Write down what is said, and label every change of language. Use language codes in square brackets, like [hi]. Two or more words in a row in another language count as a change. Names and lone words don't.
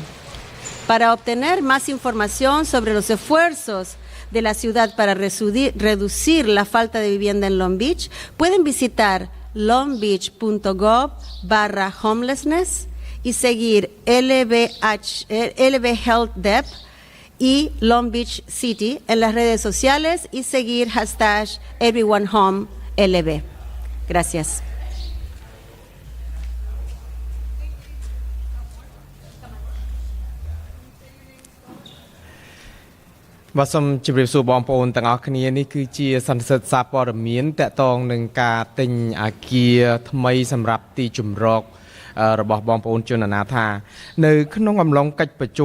[es] Para obtener más información sobre los esfuerzos de la ciudad para reducir la falta de vivienda en Long Beach, pueden visitar longbeach.gov/homelessness y seguir LB Health Dep y Long Beach City en las redes sociales y seguir #EveryoneHomeLB. Gracias. [km] បាទសូមជម្រាបសួរបងប្អូនទាំងអស់គ្នានេះគឺជាសន្និសីទសារព័ត៌មានតាក់ទងនឹងការទិញអគារថ្មីសម្រាប់ទីជម្រករបស់បងប្អូនជនអនាថានៅក្នុងអំឡុងកិច្ចប្រជុំ